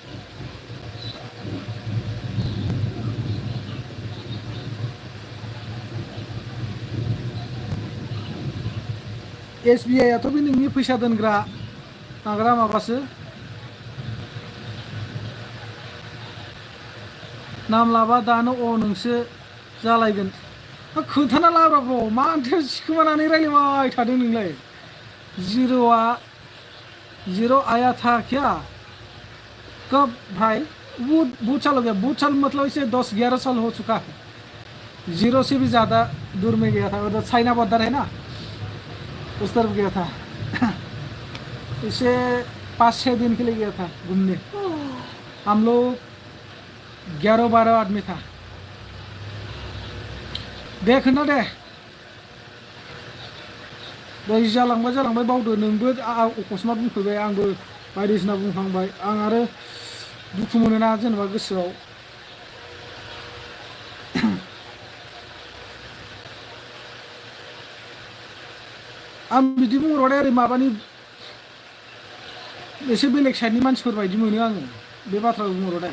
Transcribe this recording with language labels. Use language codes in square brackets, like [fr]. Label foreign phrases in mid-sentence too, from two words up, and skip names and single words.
[brx] SBI आथ' बे नोंनि फैसा दोनग्रा माग्रा माबासो। नाम लाबा दानो नोंसो जालायगोन। खोन्थाना लाब्राबो मानोथो सिखोमानानै रायलायबाय थादों नोंलाय? [hi] जीरो आया था क्या? कब भाई? बहुत साल हो गया। बहुत साल मतलब इसे 10-11 साल हो चुका है। जीरो से भी ज़्यादा दूर में गया था, उधर चाइना बॉर्डर है ना, उस तरफ गया था। इसे 5-6 दिन के लिए गया था घूमने। हम लोग 11-12 आदमी था। [brx] देख ना दे दै जालांबाय बावदो नोंबो अकस्मात बुंफैबाय, आंबो बायदिसिना बुंफ्लांबाय। आं आरो दुखु मोनोना जेनेबा गोसोआव। आं बिदि बुंहरबाथाय ओरै माबानि एसे बेलेग साइडनि मानसिफोर बायदि मोनो आङो बे बाथ्राखौ बुंहरबाथाय।